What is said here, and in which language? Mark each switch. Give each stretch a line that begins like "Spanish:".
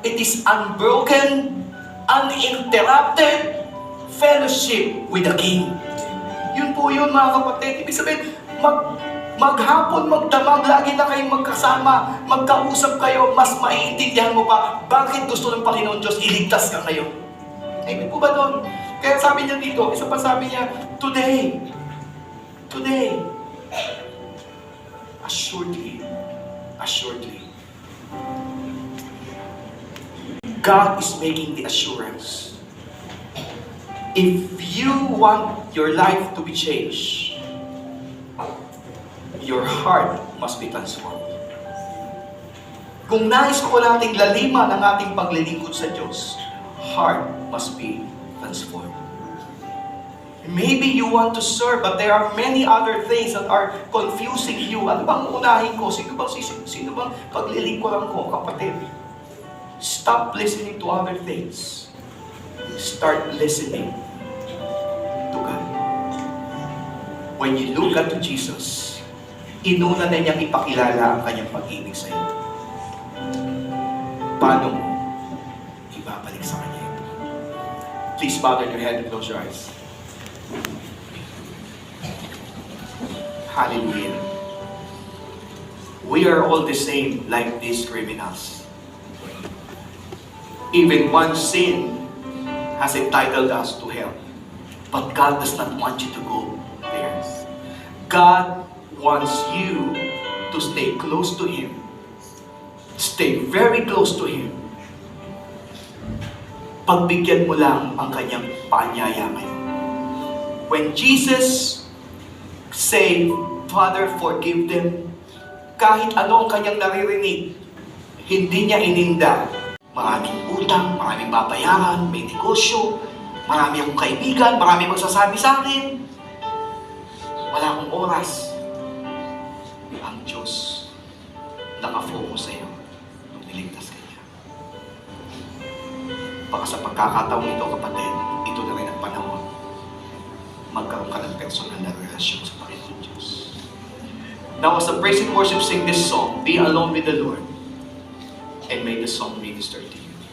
English: It is unbroken, uninterrupted fellowship with the King.
Filipino: Yun po yun, mga kapatid. Ibig sabihin, maghapon, magdamag, lagi na kayong magkasama, magkausap kayo, mas maiintindihan mo pa bakit gusto ng Panginoon Diyos iligtas ka ngayon. Amen po ba doon? Kaya sabi niya dito, isa pa sabi niya,
English: today, assuredly, God is making the assurance. If you want your life to be changed, your heart must be transformed.
Filipino: Kung nais ko nating laliman ang ating paglilingkod sa Diyos,
English: heart must be transformed. Maybe you want to serve, but there are many other things that are confusing you.
Filipino: Ano bang unahin ko? Sino bang paglilingkuran ko, kapatid?
English: Stop listening to other things. Start listening to God. When you look at Jesus,
Filipino: inuna na niyang ipakilala ang kanyang pag-ibig sa iyo. Paano mo ibabalik sa kanya ito?
English: Please bow down your head and close your eyes. Hallelujah. We are all the same like these criminals. Even one sin has entitled us to hell. But God does not want you to go there. God wants you to stay close to Him. Stay very close to Him.
Filipino: Pagbigyan mo lang ang kanyang paanyaya ngayon.
English: When Jesus said, Father, forgive them,
Filipino: kahit ano ang kanyang naririnig, hindi niya ininda. Maraming utang, maraming babayaran, may negosyo, marami akong kaibigan, marami magsasabi sa akin. Wala akong oras. Ang Diyos nakafocus sa iyo nung niligtas ka niya. Baka sa pagkakataong ito, kapatid, ito na rin ang panahon. Magkaroon ka ng personal na relasyon sa Panginoon Diyos.
English: Now, as the praise and worship sing this song, Be Alone with the Lord, and may the song minister to you.